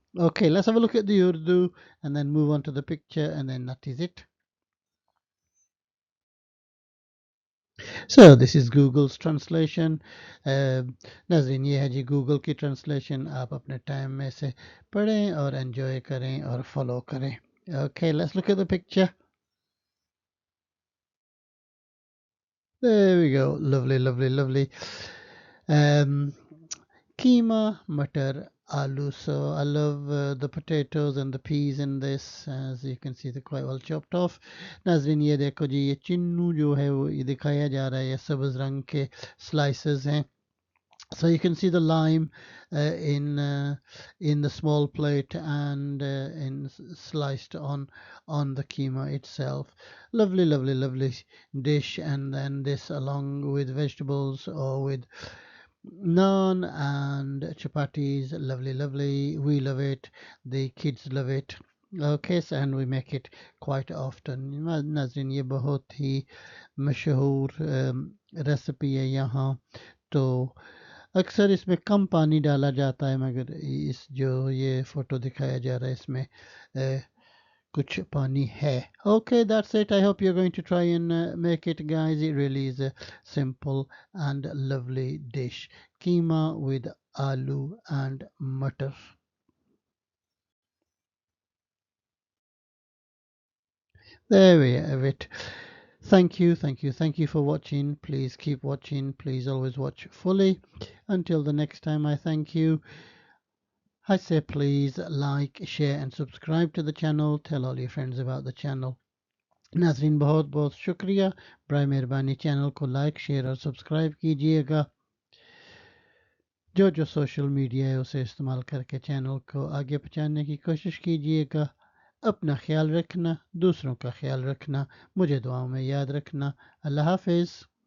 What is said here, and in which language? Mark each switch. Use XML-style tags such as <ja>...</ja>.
<en>Okay, let's have a look at the Urdu and then move on to the picture, and then that is it. So this is Google's translation.</en> <hi>नाज़रीन ये है जी Google की translation, आप अपने time में से पढ़ें और एंजॉय करें और फॉलो करें।</hi> <en>Okay, let's look at the picture. There we go. Lovely, lovely, lovely. Keema, matar, aloo. So I love the potatoes and the peas in this. As you can see, they're quite well chopped off.</en> <hi>नाज़रीन ये देखो जी, ये चिन्नू जो है वो ये दिखाया जा रहा है, ये सब्ज़ रंग के slices हैं.</hi> <en>So you can see the lime in the small plate and sliced on the keema itself. Lovely, lovely, lovely dish. And then this along with vegetables or with Naan and chapatis, lovely, lovely. We love it. The kids love it. Okay, so and we make it quite often.</en> <hi>नाज़रीन ये बहुत ही मशहूर recipe है यहाँ तो अक्सर इसमें कम पानी डाला जाता है मगर इस जो ये फोटो दिखाया जा रहा है इसमें कुछ पानी है.</hi> <en>Okay, that's it. I hope you're going to try and make it, guys. It really is a simple and lovely dish. Keema with aloo and matar. There we have it. Thank you, thank you, thank you for watching. Please keep watching. Please always watch fully. Until the next time, I thank you. I say please like, share, and subscribe to the channel. Tell all your friends about the channel.</en> <hi>नाजरीन बहुत बहुत शुक्रिया बर मेहरबानी channel को like share और subscribe कीजिएगा जो जो सोशल मीडिया है उसे इस्तेमाल करके चैनल को आगे पहुंचाने की कोशिश कीजिएगा अपना ख्याल रखना दूसरों का ख्याल रखना मुझे दुआओं में याद रखना अल्लाह हाफिज़</hi>